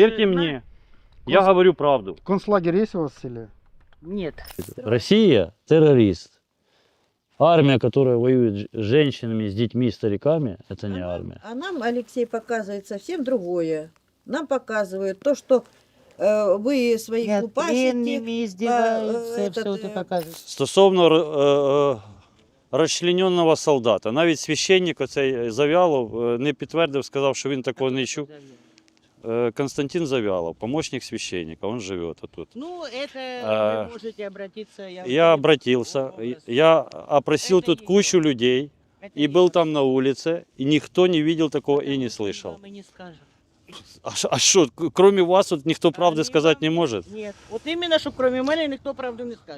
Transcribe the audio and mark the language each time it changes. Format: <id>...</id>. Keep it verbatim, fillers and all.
<ru>Верьте мне, Конц... я говорю правду. Концлагерь есть у вас в селе? Нет. Россия террорист. Армия, которая воюет с женщинами, с детьми, стариками, это не армия. А нам, Алексей, показывает совсем другое. Нам показывают то, что...</ru> <uk>Ви свої купасики, здіваються, все це показують. Стосовно е, розчлененого солдата, навіть священник оцей Зав'ялов не підтвердив, сказав, що він такого не чув.</uk> <ru>Константин Зав'ялов, помощник священника, он</ru> <uk>живе тут. Ну, це а, ви можете обратитися. Я, я обратився, я опросив тут кучу людей, і був там на вулиці, і ніхто не бачив такого і не слышав. А що, крім вас, от ніхто правди сказати не може? Ні, от іменно, що крім мене ніхто правду не скаже.</uk>